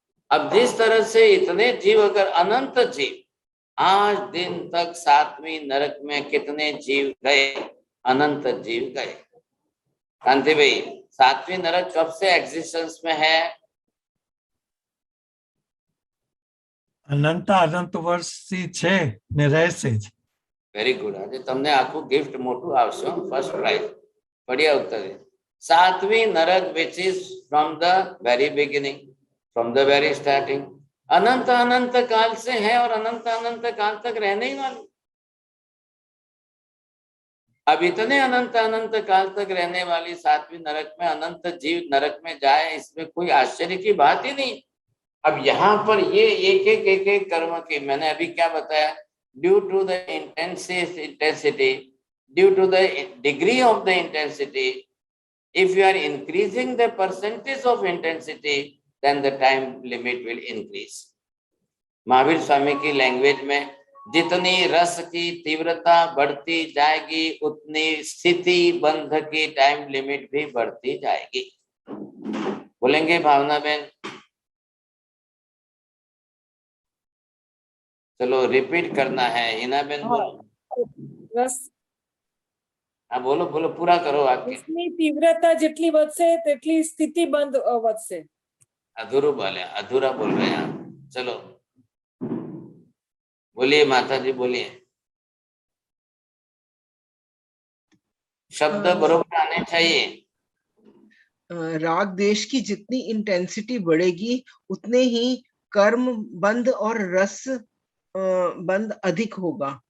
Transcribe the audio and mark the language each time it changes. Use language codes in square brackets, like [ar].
[hi] अब जिस तरह से इतने जीव, अगर अनंत जीव आज दिन तक 7वीं नरक में कितने जीव गए, अनंत जीव गए। कांति भाई, 7वीं नरक कब से एग्जिस्टेंस में है? [gu] अनंत વર્ષથી છે ને રહેશે જ. [en] Very good. [gu] આજે તમને આખું ગિફ્ટ મોટું આવશે, ફર્સ્ટ પ્રાઇઝ. [hi] बढ़िया उत्तर है। 7वीं नरक [en] which is from the very beginning, from the very starting, [hi] अनंत अनंत काल से है और अनंत अनंत काल तक रहने ही वाली। अब इतने अनंत अनंत काल तक रहने वाली 7वीं नरक में अनंत जीव नरक में जाए, इसमें कोई आश्चर्य की बात ही नहीं। अब यहाँ पर ये एक कर्म की, मैंने अभी क्या बताया, [en] Due to the intensity, due to the degree of the intensity, if you are increasing the percentage of intensity, then the time limit will increase. [hi] Mahavir Swami की लैंग्वेज में जितनी रस की तीव्रता बढ़ती जाएगी उतनी स्थिति बंध की टाइम लिमिट भी बढ़ती जाएगी। बोलेंगे भावना बहन? चलो रिपीट करना है। हिना बहन बोलो। रस हाँ बोलो बोलो, पूरा करो। आपकी इसमें तीव्रता जितनी [gu] વધશે તેટલી સ્થિતિ બંધ વધશે। [hi] अधूरा बोले, अधूरा बोल रहे हैं आप। चलो बोलिए माता जी, बोलिए। शब्द बरोबर आने चाहिए। राग देश की जितनी इंटेंसिटी बढ़ेगी उतने ही कर्म बंध और रस बंध अधिक होगा।